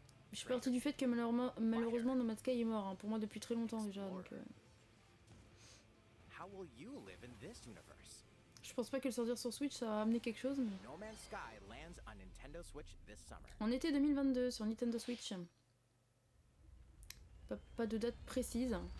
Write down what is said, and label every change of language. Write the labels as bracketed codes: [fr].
[fr] Je suis partie du fait que malheureusement No Man's Sky est mort, hein, pour moi depuis très longtemps déjà. Donc, [en] How will you live in this universe? [fr] je pense pas que le sortir sur Switch ça va amener quelque chose. Mais... [en] No Man's Sky lands on Nintendo Switch this summer. [fr] En été 2022 sur Nintendo Switch. Pas de date précise.